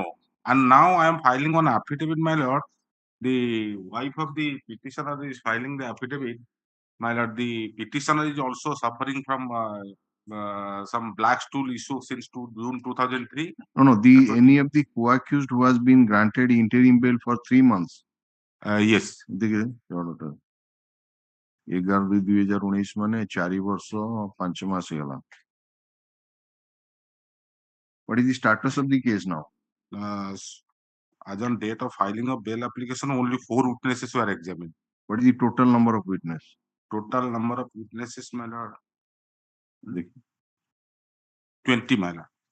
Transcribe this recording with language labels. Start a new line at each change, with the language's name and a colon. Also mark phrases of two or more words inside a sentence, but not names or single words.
English: And now I am filing on affidavit, my lord. The wife of the petitioner is filing the affidavit. My lord, the petitioner is also suffering from some black stool issue since June 2003. No. Any of the co-accused who has been granted interim bail for 3 months? Yes.
Odia: 11/2/2019 ମାନେ 4 ବର୍ଷ 5 ମାସ ହେଲା.
English: What is the status of the case now? As on date of filing of bail application, only 4 witnesses were examined. What is the total number of witnesses? Total number of witnesses, my lord, 20, my lord.